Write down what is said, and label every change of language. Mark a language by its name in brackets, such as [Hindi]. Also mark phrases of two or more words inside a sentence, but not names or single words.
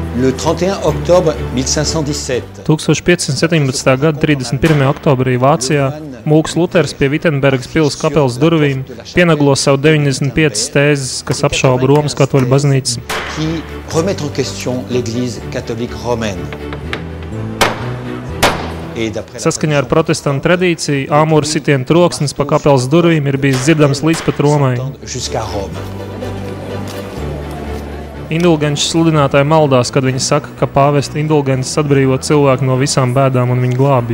[French] Le 31 octobre 1517. 1517. [Latvian] gada 31. oktobrī Vācijā mūks Luters pie Vitenbergas pils kapelas durvīm pienaglo savu 95 tēzes, kas apšauba Romas katoļu baznīcas. [French] Qui remettent en question l'Église catholique romaine. [Latvian] Saskaņā ar protestantu tradīciju, āmura sitiena troksnis pa kapelas durvīm ir bijis dzirdams līdz pat Romai. Indulgenču sludinātāji maldās, kad viņi saka, ka pāvesta indulgences atbrīvo cilvēku no visām bēdām un viņu glābj.